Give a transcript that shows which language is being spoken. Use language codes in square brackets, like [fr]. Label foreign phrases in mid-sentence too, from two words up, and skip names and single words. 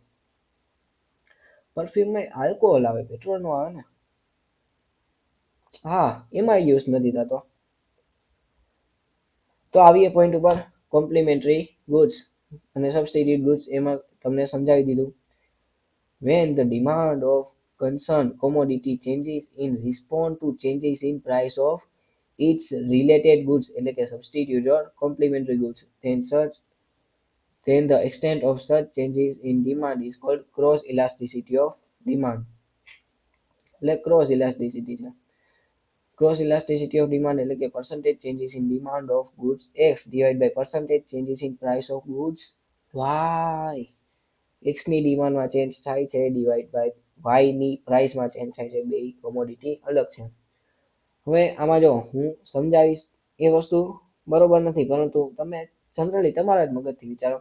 [gu] પરફ્યુમમાં આલ્કોહોલ આવે, પેટ્રોલ નો આવે ને. હા, એમાં યુઝ નથી થતો. તો આવીએ પોઈન્ટ ઉપર, [en] complementary goods [gu] અને [en] substitute goods. [gu] એમાં તમને સમજાવી દીધું. [en] When the demand of concerned commodity changes in response to changes in price of its related goods [gu] એટલે કે [en] substitute or complementary goods, then then the extent of such changes in demand is called cross elasticity of demand. એટલે cross elasticity છે. cross elasticity of demand [gu] એટલે કે [en] percentage changes in demand of goods X divided by percentage changes in price of goods Y. [gu] X ની ડિમાન્ડમાં ચેન્જ થાય છે [en] divide by [gu] Y ની પ્રાઇસમાં ચેન્જ થાય છે. બે કોમોડિટી અલગ છે. હવે આમાં જો હું સમજાવીશ એ વસ્તુ બરોબર નથી, પરંતુ તમે જનરલી તમારા જ મગજથી વિચારો.